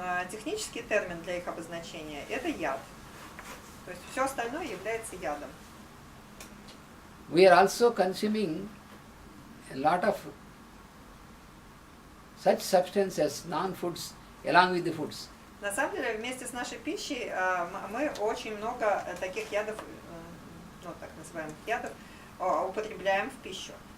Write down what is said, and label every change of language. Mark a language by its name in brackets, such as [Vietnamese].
[Russian] Технический термин для их обозначения – это яд. То есть все остальное является ядом. [English] We are also consuming a lot of such substances, non-foods, along with the foods. [Russian] На самом деле, вместе с нашей пищей мы очень много таких ядов, так называемых ядов, употребляем в пищу.